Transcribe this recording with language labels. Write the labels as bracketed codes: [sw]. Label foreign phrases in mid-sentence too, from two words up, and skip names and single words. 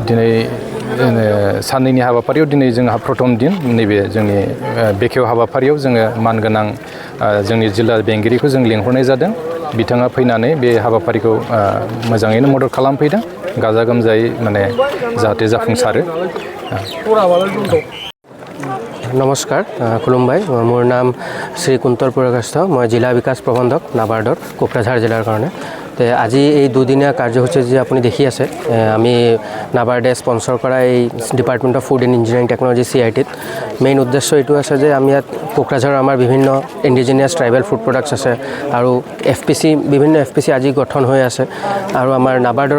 [brx] दिनै साननैनि हाबाफारियाव दिनै जोंहा प्रथम दिन नैबे जोंनि बेखेव हाबाफारियाव जोङो मानगोनां जोंनि जिल्ला बेंगिरिखौ जों लिंहरनाय जादों बिथाङा फैनानै बे हाबाफारिखौ मोजाङैनो मदद खालामफैदों गाजा गोमजायै माने जाहाथे जाफुंसारो। [as] নমস্কাৰ খুলুমবাই মোৰ নাম শ্ৰী কুন্তল পুৰকাষ্ঠ মই জিলা বিকাশ প্ৰবন্ধক নাবাৰ্ডৰ কোকৰাঝাৰ জিলাৰ কাৰণে তে আজি এই দুদিনীয়া কাৰ্যসূচী যে আপুনি দেখি আছে আমি নাবাৰ্ডে স্পন্সৰ কৰা এই [en] department of food and engineering technology [as] CITত মেইন উদ্দেশ্য এইটো আছে যে আমি ইয়াত কোকৰাঝাৰৰ আমাৰ বিভিন্ন [en] indigenous tribal food products [as] আছে আৰু বিভিন্ন FPC আজি গঠন হৈ আছে আৰু আমাৰ নাবাৰ্ডৰো